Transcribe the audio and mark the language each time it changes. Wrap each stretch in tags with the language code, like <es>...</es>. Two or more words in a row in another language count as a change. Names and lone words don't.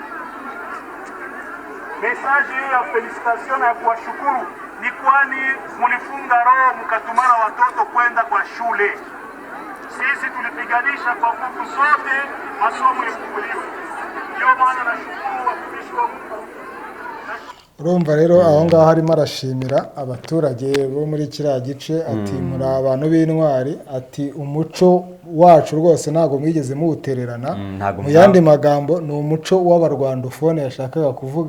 <sw>Message hii ya felicitation na ya kuwashukuru ni kwani mulifunga roho mkatumana watoto kwenda kwa shule. Sisi tulipiganisha kwa nguvu zote masomo yafunguliwe. Ndio maana nashukuru watumishi wa Mungu.</sw> <rw>Urumva rero aho ngaho harimo arashimira abaturage bo muri kiriya gice, ati muri abantu b'intwari, ati umuco wacu rwose ntago mwigeze muwutererana. Mu yandi magambo ni umuco w'abarwandofone yashakaga kuvuga.</rw>